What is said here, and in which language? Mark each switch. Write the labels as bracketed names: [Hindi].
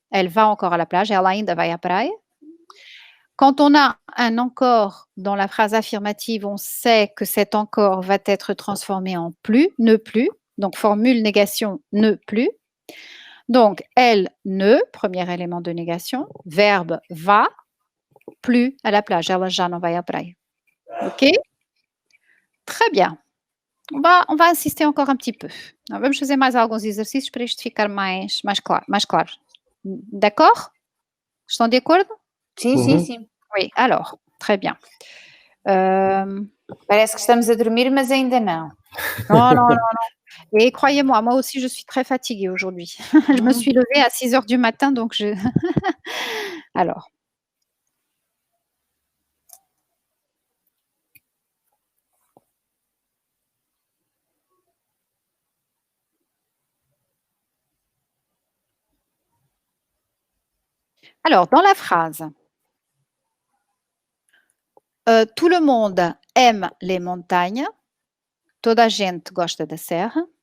[French] Elle va encore à la plage. [Portuguese] Ela ainda vai à praia. [French] Quand on a un encore dans la phrase affirmative, on sait que cet encore va être transformé en plus, ne plus. Donc, formule négation, ne plus. Donc, elle ne, premier élément de négation. Verbe va, plus à la plage. [Portuguese] Ela já não vai à praia. [French] Ok? Très bien. On va insister encore un petit peu. [Portuguese] Vamos fazer mais alguns exercícios para isto ficar mais claro. [French] D'accord? [Portuguese] Estão de acordo? Sim, sim, sim. [French] Oui, alors, très bien. [Portuguese] Parece que estamos a dormir, mas ainda não. [French] Non, non, non, non. Et croyez-moi, moi aussi, je suis très fatiguée aujourd'hui. Je me suis levée à 6 heures du matin, donc je alors. Alors, dans la phrase, tout le monde aime les montagnes. [Portuguese] Toda a gente gosta da serra.